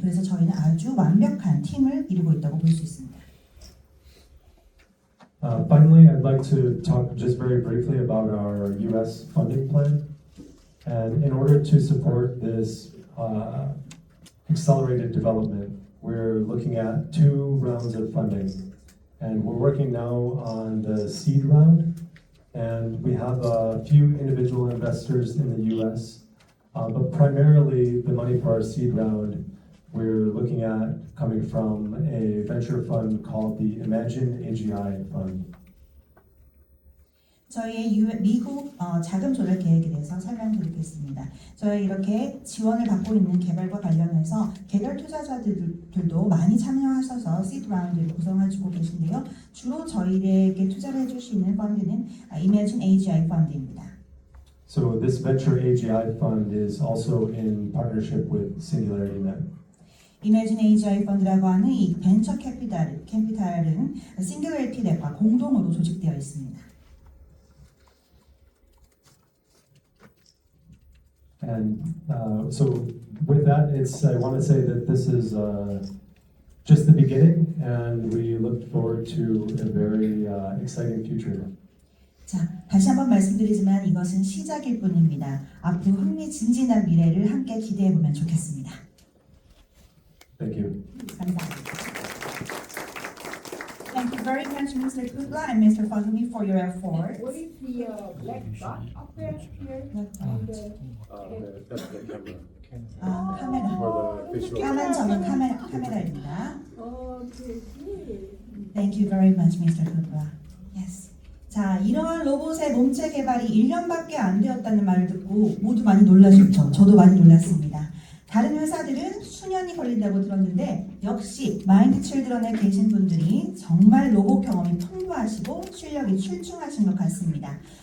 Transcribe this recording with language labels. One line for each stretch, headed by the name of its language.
Korean: 그래서 저희는 아주 완벽한 팀을 이루고 있다고 볼 수 있습니다.
English: Finally, I'd like to talk just very briefly about our U.S. funding plan. And in order to support this accelerated development, we're looking at 2 rounds of funding. And we're working now on the seed round. And we have a few individual investors in the U.S. But primarily the money for our seed round we're looking at coming from a venture fund called the Imagine AGI Fund.
Korean: 저희의 미국 자금 조달 계획에 대해서 설명드리겠습니다. 저희 이렇게 지원을 받고 있는 개발과 관련해서 개별 투자자들도 많이 참여하셔서 시드 라운드를 구성해주고 계신데요. 주로 저희에게 투자를 해주시는 펀드는 Imagine AGI 펀드입니다.
English: So this venture AGI fund is also in partnership with SingularityNet.
Korean: Imagine AGI 펀드라고 하는 이 벤처 캐피탈은 싱귤러리티 넷과 공동으로 조직되어 있습니다.
English: And so with that, I want to say that this is just the beginning, and we look forward to a very exciting future.
Korean: 자, 다시 한번 말씀드리지만 이것은 시작일 뿐입니다. 앞으로 흥미진진한 미래를 함께 기대해 보면 좋겠습니다.
English: Thank you.
Korean: 감사합니다.
English: Thank you very much, Mr. Kudla and Mr. Fagumi, for your effort. What is the black dot up there here? On the- That's the camera.
Korean: 카메라.
English: For the visual.
Korean: 까만 점은 카메라입니다.
English: Okay, good. Thank you very much, Mr. Kudla. Yes.
Korean: 자, 이러한 로봇의 몸체 개발이 1년밖에 안 되었다는 말을 듣고 모두 많이 놀라셨죠? 저도 많이 놀랐습니다. 다른 회사들은 수년이 걸린다고 들었는데 역시 마인드 칠드런에 계신 분들이 정말 로봇 경험이 풍부하시고 실력이 출중하신 것 같습니다.